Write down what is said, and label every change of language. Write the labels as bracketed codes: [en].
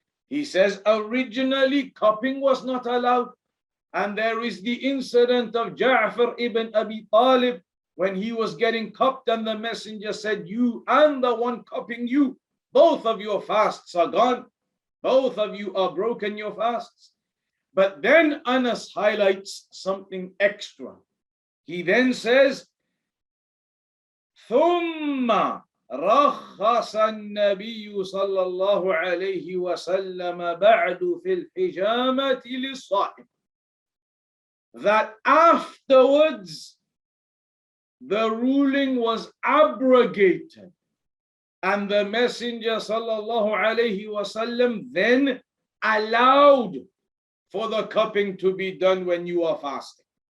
[en] He says originally cupping was not allowed, and there is the incident of Jaʿfar ibn Abū Ṭālib when he was getting cupped and the messenger said, you and the one cupping you, both of your fasts are gone, both of you are broken your fasts. But then Anas highlights something extra. He then says, [ar] ثم رخص النبي صلى الله عليه وسلم بعد في الحجامة للصائم. [en] That afterwards the ruling was abrogated and the messenger sallallahu alaihi wasallam then allowed for the cupping to be done when you are fasting.